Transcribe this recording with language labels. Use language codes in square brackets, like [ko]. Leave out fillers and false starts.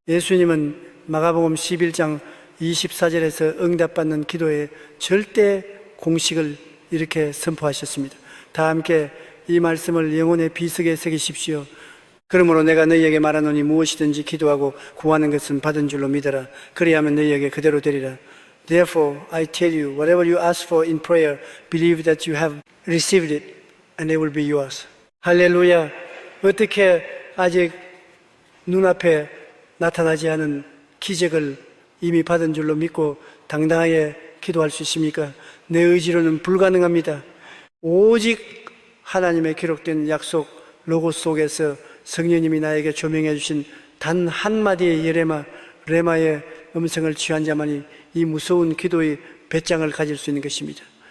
[ko] 예수님은 마가복음 11장 24절에서 응답받는 기도의 절대 공식을 이렇게 선포하셨습니다. 다 함께 이 말씀을 영혼의 비석에 새기십시오. 그러므로 내가 너희에게 말하노니 무엇이든지 기도하고 구하는 것은 받은 줄로 믿어라. 그리하면 너희에게 그대로 되리라. [en] Therefore I tell you, whatever you ask for in prayer, believe that you have received it and it will be yours. [ko] 할렐루야. 어떻게 아직 눈앞에 나타나지 않은 기적을 이미 받은 줄로 믿고 당당하게 기도할 수 있습니까? 내 의지로는 불가능합니다. 오직 하나님의 기록된 약속 로고 속에서 성령님이 나에게 조명해 주신 단 한마디의 예레마, 레마의 음성을 취한 자만이 이 무서운 기도의 배짱을 가질 수 있는 것입니다.